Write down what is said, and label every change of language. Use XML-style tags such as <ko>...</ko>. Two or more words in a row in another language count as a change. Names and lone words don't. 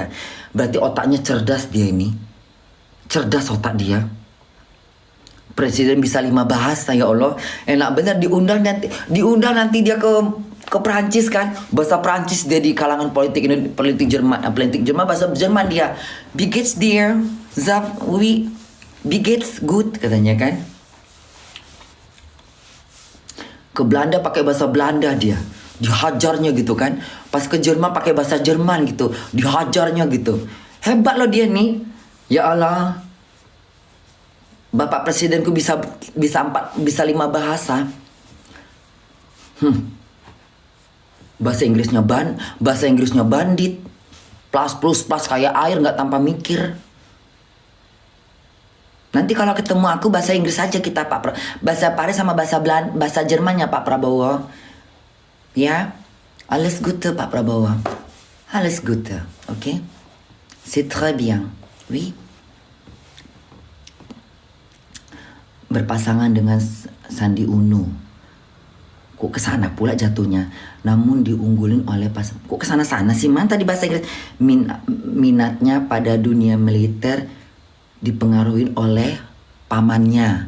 <id>Berarti otaknya cerdas dia ini. Cerdas otak dia. Presiden bisa 5 bahasa,</id> <ar>ya Allah.</ar> <id>Enak bener diundang nanti dia ke Perancis kan. Bahasa Perancis dia di kalangan politik Jerman, bahasa Jerman dia.</id> <de>Wie geht's dir? Wie geht's gut</de> <id>katanya kan. Ke Belanda pakai bahasa Belanda dia. Dihajarnya gitu kan. Pas ke Jerman pakai bahasa Jerman gitu. Dihajarnya gitu. Hebat loh dia nih.</id> <ar>Ya Allah.</ar> <id>Bapak presidenku bisa 5 bahasa. Bahasa Inggrisnya bandit. Plus kayak air nggak tanpa mikir. Nanti kalau ketemu aku bahasa Inggris aja kita Pak. Bahasa Paris sama bahasa Jermannya Pak Prabowo. Ya,</id> <de>alles Gute Pak Prabowo. Alles Gute,</de> <fr>ok? C'est très bien, oui.</fr> <id>Berpasangan dengan Sandi Uno. Kok kesana pula jatuhnya? Namun diunggulin oleh kok kesana-sana sih? Man tadi bahasa Inggris. Minatnya pada dunia militer dipengaruhi oleh pamannya.</id>